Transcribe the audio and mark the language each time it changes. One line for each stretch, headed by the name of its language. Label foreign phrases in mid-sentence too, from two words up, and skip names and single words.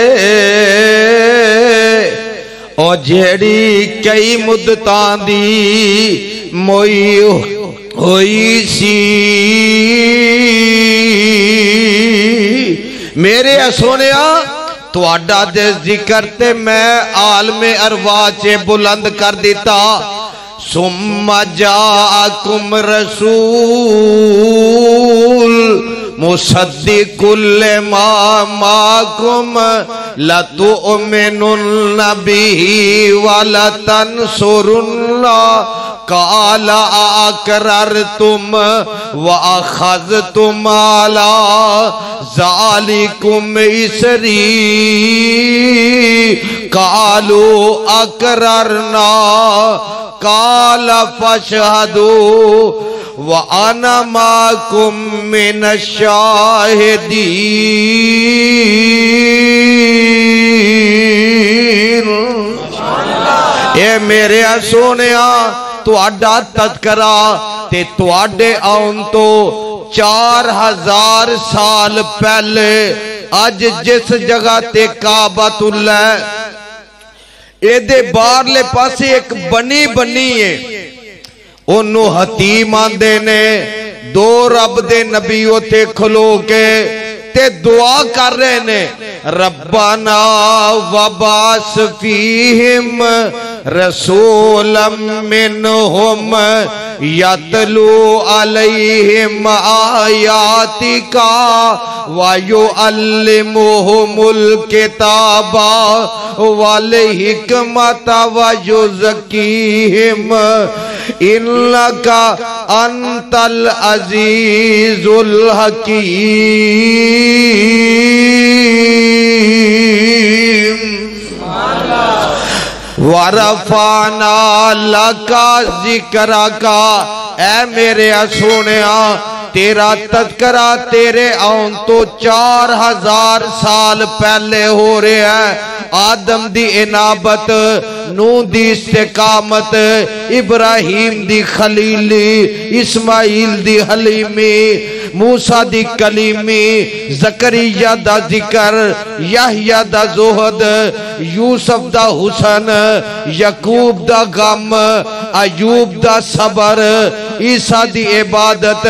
Punjabi: ਔਰ ਜੇੜੀ ਕਈ ਮੁੱਦਤਾਂ ਦੀ ਮੋਈ ਹੋਈ ਸੀ। ਮੇਰੇ ਸੋਹਣਿਆ ਤੁਹਾਡਾ ਦੇ ਜ਼ਿਕਰ ਤੇ ਮੈਂ ਆਲਮੇ ਅਰਵਾਹ ਚ ਬੁਲੰਦ ਕਰ ਦਿੱਤਾ।
Arabic: ثم جاءكم رسول مصدق لما معكم لتؤمنن به ولتنصرنه قال أأقررتم وأخذتم على ذلكم إصري قالوا أقررنا قال فاشهدوا وأنا معكم من الشاهدين.
Punjabi: ਐ ਮੇਰੇ ਸੋਹਣਿਆ ਤੁਹਾਡਾ ਤਜ਼ਕਰਾ ਤੇ ਤੁਹਾਡੇ ਆਉਣ ਤੋਂ 4000 ਸਾਲ ਪਹਿਲੇ ਅੱਜ ਜਿਸ ਜਗ੍ਹਾ ਤੇ ਕਾਬਤੁੱਲਾ ਏਦੇ ਬਾਹਰਲੇ ਪਾਸੇ ਇੱਕ ਬਣੀ ਬਣੀ ਹੈ, ਓਨੂੰ ਹਤੀਮ ਆਂਹਦੇ ਨੇ। ਦੋ ਰੱਬ ਦੇ ਨਬੀ ਉੱਥੇ ਖਲੋ ਕੇ ਤੇ ਦੁਆ ਕਰ ਰਹੇ ਨੇ, ਰੱਬਨਾ
Arabic: وابعث فيهم رسولا منهم يتلو عليهم آياتك ويعلمهم الكتاب والحكمة ويزكيهم إنك أنت العزيز الحكيم. ورفعنا لك ذكرك,
Punjabi: ਐ ਮੇਰੇ ਸੋਹਣਿਆ ਤੇਰਾ ਤਜ਼ਕਿਰਾ ਤੇਰੇ ਆਉਣ ਤੋਂ 4000 ਸਾਲ ਪਹਿਲੇ ਹੋ ਰਿਹਾ ਹੈ। ਆਦਮ ਦੀ ਇਨਾਬਤ, ਨੂਹ ਦੀ ਇਸਤਿਕਾਮਤ, ਇਬਰਾਹੀਮ ਦੀ ਖ਼ਲੀਲੀ, ਇਸਮਾਈਲ ਦੀ ਹਲੀਮੀ, ਮੂਸਾ ਦੀ ਕਲੀਮੀ, ਜ਼ਕਰੀਆ ਦਾ ਜ਼ਿਕਰ, ਯਹੀਆ ਦਾ ਜ਼ੁਹਦ, ਯੂਸੁਫ਼ ਦਾ ਹੁਸਨ, ਯਾਕੂਬ ਦਾ ਗ਼ਮ, ਅਯੂਬ ਦਾ ਸਬਰ, ਈਸਾ ਦੀ ਇਬਾਦਤ।